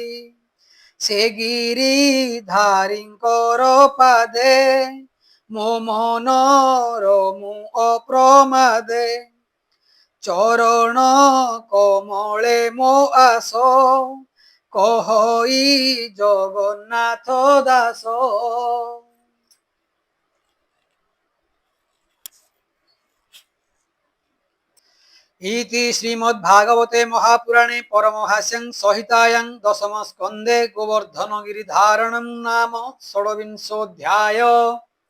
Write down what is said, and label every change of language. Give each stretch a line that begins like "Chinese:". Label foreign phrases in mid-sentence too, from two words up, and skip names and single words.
Odia: ସେ ଗିରିଧାରୀଙ୍କର ପାଦେ ମୋ ମନର ମୁଁ ଅପ୍ରମାଦେ। ଚରଣ କମଳେ ମୋ ଆସ କହଇ ଜଗନ୍ନାଥ ଦାସ।
Sanskrit: इति श्रीमद्भागवते महापुराणे परमहास्यं संहितायां दशम स्कन्धे गोवर्धन गिरिधारणं नाम षोडविंशोऽध्यायः।